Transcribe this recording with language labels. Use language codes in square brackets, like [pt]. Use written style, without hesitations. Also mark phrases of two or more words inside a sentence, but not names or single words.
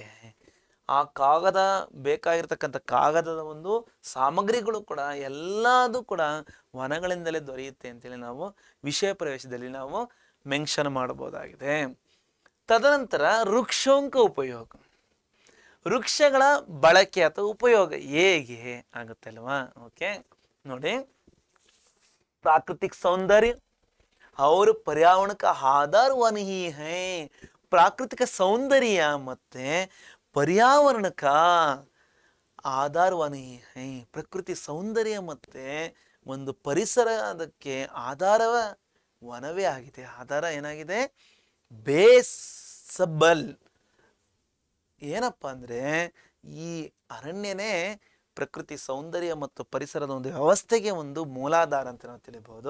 [kn] ಆ ಕಾಗದ ಬೇಕಾಗಿರ್ತಕ್ಕಂಥ ಕಾಗದದ ಒಂದು ಸಾಮಗ್ರಿಗಳು ಕೂಡ ಎಲ್ಲದೂ ಕೂಡ ವನಗಳಿಂದಲೇ ದೊರೆಯುತ್ತೆ ಅಂತೇಳಿ ನಾವು ವಿಷಯ ಪ್ರವೇಶದಲ್ಲಿ ನಾವು ಮೆನ್ಷನ್ ಮಾಡಬಹುದಾಗಿದೆ. ತದನಂತರ [hi] वृक्षों का उपयोग, [kn] ವೃಕ್ಷಗಳ ಬಳಕೆ ಅಥವಾ ಉಪಯೋಗ ಹೇಗೆ ಆಗುತ್ತಲ್ವಾ. ಓಕೆ ನೋಡಿ, [hi] प्राकृतिक सौंदर्य और पर्यावरण का आधार वन ही है. प्राकृतिक सौंदर्य ಮತ್ತೆ पर्यावरण का आधार वन ही है. [kn] ಪ್ರಕೃತಿ ಸೌಂದರ್ಯ ಮತ್ತೆ ಒಂದು ಪರಿಸರ ಅದಕ್ಕೆ ಆಧಾರವ ವನವೇ ಆಗಿದೆ. ಆಧಾರ ಏನಾಗಿದೆ, ಬೇಸಬಲ್. ಏನಪ್ಪ ಅಂದರೆ ಈ ಅರಣ್ಯನೇ ಪ್ರಕೃತಿ ಸೌಂದರ್ಯ ಮತ್ತು ಪರಿಸರದ ಒಂದು ವ್ಯವಸ್ಥೆಗೆ ಒಂದು ಮೂಲಾಧಾರ ಅಂತ ನಾವು ತಿಳಿಬಹುದು.